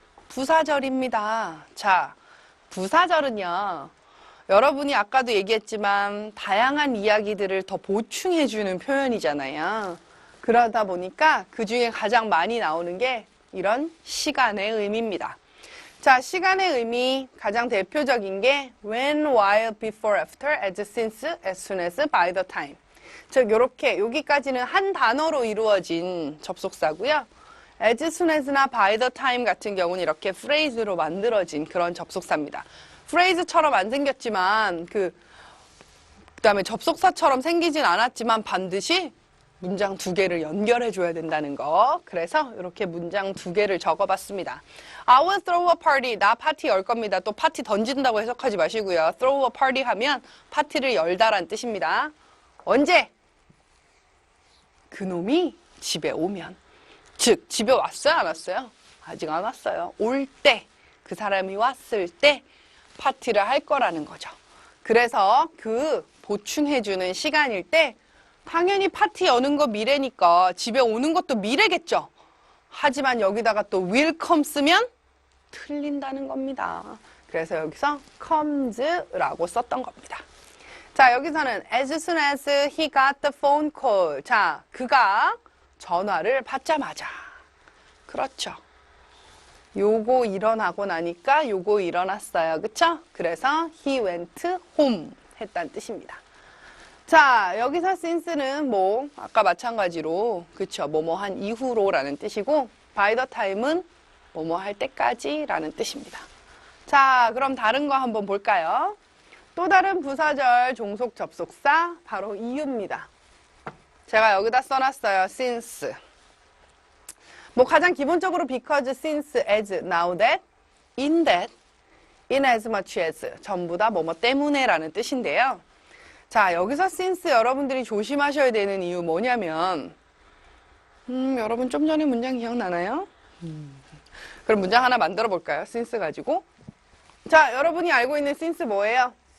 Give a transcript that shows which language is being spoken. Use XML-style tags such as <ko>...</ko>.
<ko>부사절입니다. 자, 부사절은요. 여러분이 아까도 얘기했지만 다양한 이야기들을 더 보충해주는 표현이잖아요. 그러다 보니까 그 중에 가장 많이 나오는 게 이런 시간의 의미입니다. 자, 시간의 의미 가장 대표적인 게</ko> <en>when, while, before, after, as, since, as soon as, by the time.</en> <ko>즉 요렇게 여기까지는 한 단어로 이루어진 접속사고요. as soon as나 by the time 같은 경우는 이렇게 phrase로 만들어진 그런 접속사입니다. phrase처럼 안 생겼지만 그다음에 접속사처럼 생기진 않았지만 반드시 문장 두 개를 연결해 줘야 된다는 거. 그래서 이렇게 문장 두 개를 적어봤습니다.</ko> <en>I will throw a party.</en> <ko>나 파티 열 겁니다. 또 파티 던진다고 해석하지 마시고요.</ko> <en>throw a party</en> <ko>하면 파티를 열다란 뜻입니다. 언제? 그놈이 집에 오면. 즉 집에 왔어요? 안 왔어요? 아직 안 왔어요. 올 때, 그 사람이 왔을 때 파티를 할 거라는 거죠. 그래서 그 보충해주는 시간일 때 당연히 파티 여는 거 미래니까 집에 오는 것도 미래겠죠. 하지만 여기다가 또 will come 쓰면 틀린다는 겁니다. 그래서 여기서 comes라고 썼던 겁니다. 자, 여기서는</ko> <en>as soon as he got the phone call.</en> <ko>자, 그가 전화를 받자마자. 그렇죠. 요거 일어나고 나니까 요거 일어났어요. 그쵸? 그래서</ko> <en>he went home</en> <ko>했다는 뜻입니다. 자, 여기서 since는 뭐 아까 마찬가지로 그쵸? 뭐뭐 한 이후로 라는 뜻이고 by the time은 뭐뭐 할 때까지 라는 뜻입니다. 자, 그럼 다른 거 한번 볼까요? 또 다른 부사절 종속 접속사 바로 이유입니다. 제가 여기다 써놨어요. since. 뭐 가장 기본적으로</ko> <en>because, since, as, now that, in that, in as much as</en> <ko>전부 다 뭐뭐 때문에 라는 뜻인데요. 자, 여기서 since 여러분들이 조심하셔야 되는 이유 뭐냐면 여러분 좀 전에 문장 기억나나요? 그럼 문장 하나 만들어 볼까요? since 가지고. 자, 여러분이 알고 있는 since 뭐예요?</ko>